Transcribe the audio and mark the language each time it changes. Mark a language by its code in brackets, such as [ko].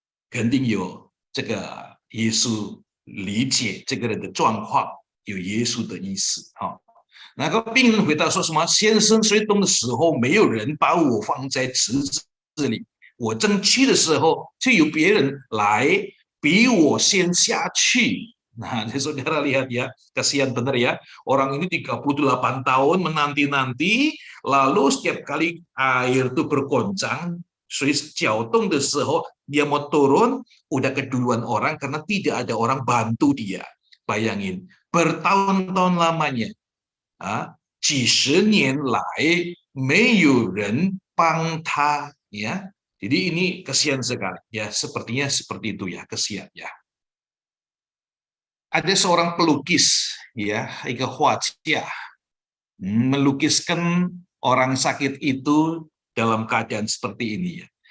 [zh] 肯定有这个耶稣理解这个人的状况，有耶稣的意思。那个病人回答说什么？先生睡动的时候，没有人把我放在池子里，我正去的时候，就有别人来比我先下去。 [id] Nah, saudara lihat ya, kasihan benar ya. Orang ini 38 tahun menanti-nanti, lalu setiap kali air itu bergoncang, 水搅动的时候 dia mau turun, udah keduluan orang karena tidak ada orang bantu dia. [zh] Bayangin, bertahun-tahun lamanya, 几十年来没有人帮他, ya. [id] Jadi ini kasihan sekali ya, sepertinya seperti itu ya, kasihan ya. Ada seorang pelukis ya, 一个画家 melukiskan orang sakit itu dalam keadaan seperti ini ya.